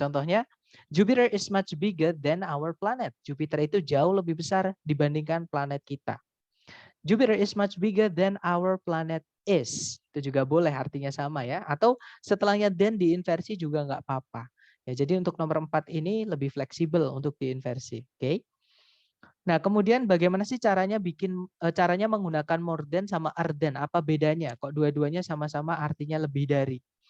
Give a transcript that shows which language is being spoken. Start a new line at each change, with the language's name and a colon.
English: Contohnya, Jupiter is much bigger than our planet.
Indonesian: Jupiter itu jauh lebih besar dibandingkan planet kita.
English: Jupiter is much bigger than our planet is.
Indonesian: Itu juga boleh artinya sama ya. Atau setelahnya than diinversi juga nggak apa-apa. Ya, jadi untuk nomor 4 ini lebih fleksibel untuk diinversi. Oke. Nah, kemudian bagaimana sih caranya caranya menggunakan more than sama than? Apa bedanya? Kok dua-duanya sama-sama artinya lebih dari?